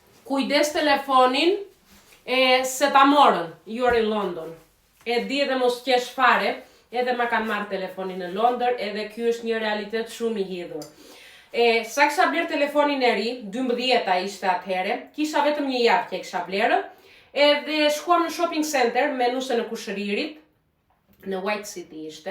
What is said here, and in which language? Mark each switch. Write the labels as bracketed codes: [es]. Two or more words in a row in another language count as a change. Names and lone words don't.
[sq] kujdes telefonin se ta morën, [en] you're in London. [sq] E di edhe mos qesh fare, edhe ma kanë marrë telefonin në Londër, edhe ky është një realitet shumë i hidhur. Sa kisha blerë telefonin e ri, 12 ishte atëhere, kisha vetëm një javë që e kisha blerë, edhe shkuam në [en] shopping center [sq] me nusën e Kushëririt, në White City ishte.